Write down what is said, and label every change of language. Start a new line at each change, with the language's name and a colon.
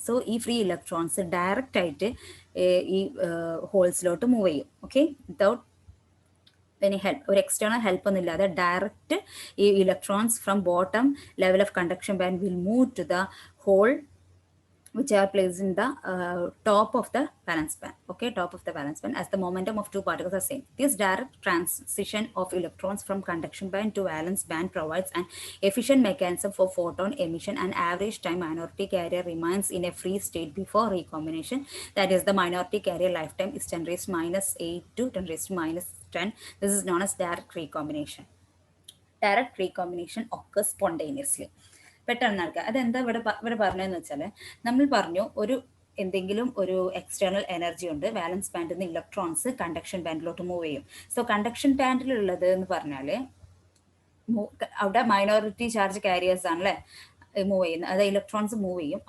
Malayalam: So ഈ free electrons direct ആയിട്ട് ഈ ഹോൾസിലോട്ട് മൂവ് ചെയ്യും.
English: okay, without any help,
Malayalam: ഒരു എക്സ്റ്റേണൽ ഹെൽപ്പ് ഒന്നും ഇല്ലാതെ
English: Direct ഈ electrons from bottom level of conduction band will move to the hole which are placed in the top of the valence band. Okay, top of the valence band as the momentum of two particles are same. This direct transition of electrons from conduction band to valence band provides an efficient mechanism for photon emission, and average time minority carrier remains in a free state before recombination. That is, the minority carrier lifetime is 10 raised to minus 8 to 10 raised to minus 10. This is known as direct recombination. Direct recombination occurs spontaneously.
Malayalam: പെട്ടെന്ന് നടക്കുക. അതെന്താ ഇവിടെ പറഞ്ഞതെന്ന് വെച്ചാൽ, നമ്മൾ പറഞ്ഞു ഒരു എന്തെങ്കിലും ഒരു എക്സ്റ്റേണൽ എനർജി ഉണ്ട്, വാലൻസ് ബാൻഡിൽ നിന്ന് ഇലക്ട്രോൺസ് കണ്ടക്ഷൻ ബാൻഡിലോട്ട് മൂവ് ചെയ്യും. സോ കണ്ടക്ഷൻ ബാൻഡിലുള്ളത് എന്ന് പറഞ്ഞാൽ അവിടെ മൈനോറിറ്റി ചാർജ് കാരിയേഴ്സ് ആണല്ലേ മൂവ് ചെയ്യുന്നത്, അതായത് ഇലക്ട്രോൺസ് മൂവ് ചെയ്യും.